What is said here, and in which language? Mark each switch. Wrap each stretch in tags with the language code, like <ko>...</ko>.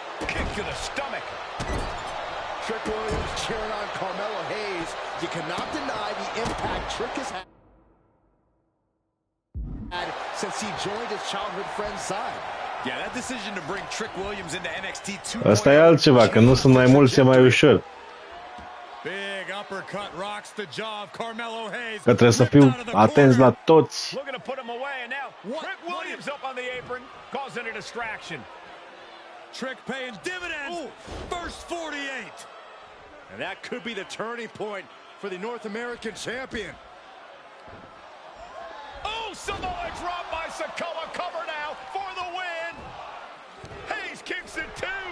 <en>Kick to the stomach. Trick Williams cheering on Carmelo Hayes. You cannot deny the impact Trick has had since he joined his childhood friend's side. Yeah, that decision to bring Trick Williams into NXT 2.0.</en> <ro>Asta e altceva, că nu sunt mai mulți, e mai ușor.</ro> <en>Big uppercut rocks the jaw of Carmelo Hayes.</en> <ro>Că trebuie să fiu atenți la toți.</ro> <en>Looking to put him away, and now Trick Williams up on the apron, causing a distraction. Trick paying dividends. Ooh. First 48. And that could be the turning point for the North American champion. Oh, Samoa drop by Sikoa. Cover now for the win. Hayes kicks it too.</en>